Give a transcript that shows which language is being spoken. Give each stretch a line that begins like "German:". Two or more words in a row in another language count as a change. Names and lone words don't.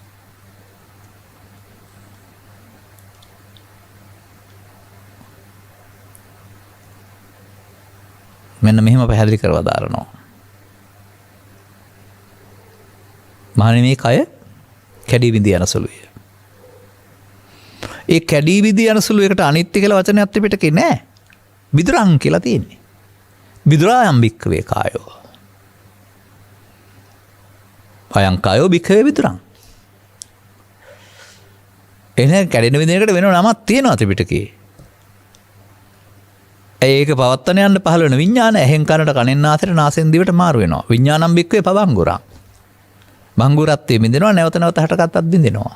Sinhala: මෙන්න මෙහෙම පැහැදිලි කරලා දාරනවා. මහණෙනි මේ කය කැඩී බිඳී යන සුළුය. ඒ කැඩී බිඳී යන සුළු එකට අනිත්‍ය කියලා වචනයක් ත්‍රිපිටකේ නෑ. විදුරං කියලා තියෙන්නේ.
Pali: විදුරායම් භික්ඛවේ කායෝ. අයං කායෝ භික්ඛවේ විදුරං.
Sinhala: එනේ කැඩෙන විදිහකට වෙන නමක් තියෙනවා ත්‍රිපිටකේ. ඒක පවත්තන යන්න පහළ වෙන විඥාන ඇහෙන් කනට කනෙන් නාසයට නාසයෙන් දිවට මාරු වෙනවා.
Pali: විඥානම් බික්කවේ පබංගුරං.
Sinhala: බංගුරත්වයේ බින්දෙනවා නැවත නැවත හටගත්තත් බින්දෙනවා.